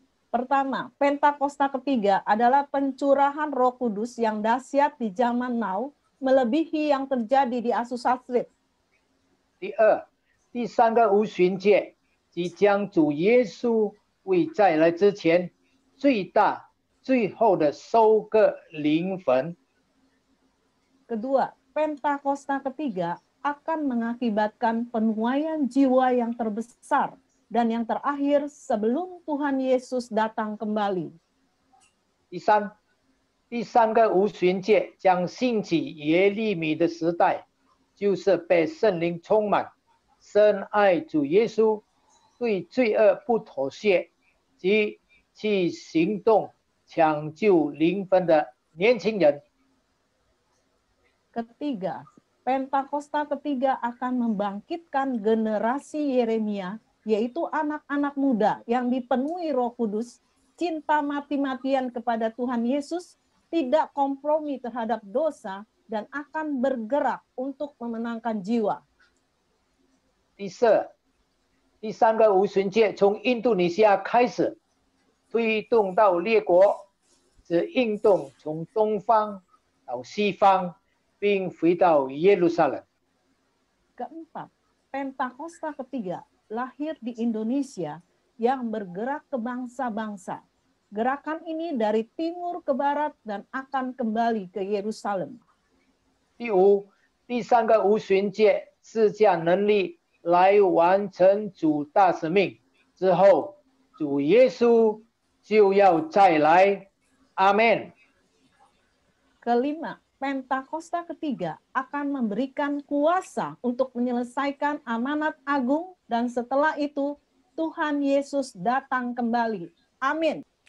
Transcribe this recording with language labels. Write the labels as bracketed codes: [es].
[id] Pertama, Pentakosta ketiga adalah pencurahan Roh Kudus yang dahsyat di zaman now, melebihi yang terjadi di Azusa Street. [zh] 第二，第三个五旬节即将主耶稣为再来之前最大最后的收割灵魂。 [id] Kedua, Pentakosta ketiga akan mengakibatkan penuaian jiwa yang terbesar dan yang terakhir sebelum Tuhan Yesus datang kembali. [zh] 第三，第三个五旬节将兴起耶利米的时代，就是被圣灵充满，深爱主耶稣，对罪恶不妥协，及去行动抢救灵魂的年轻人。 [id] Ketiga, Pentakosta ketiga akan membangkitkan generasi Yeremia, yaitu anak-anak muda yang dipenuhi Roh Kudus, cinta mati-matian kepada Tuhan Yesus, tidak kompromi terhadap dosa, dan akan bergerak untuk memenangkan jiwa. [zh] 第四，第三个五旬节从印度尼西亚开始，推动到列国，这运动从东方到西方，并回到耶路撒冷。 [id] Keempat, Pentakosta ketiga lahir di Indonesia yang bergerak ke bangsa-bangsa. Gerakan ini dari timur ke barat dan akan kembali ke Yerusalem. [zh] 第五，第三个五旬节施加能力来完成主大使命之后，主耶稣就要再来。阿门。 [id] Kelima, Pentakosta ketiga akan memberikan kuasa untuk menyelesaikan amanat agung dan setelah itu Tuhan Yesus datang kembali. Amin.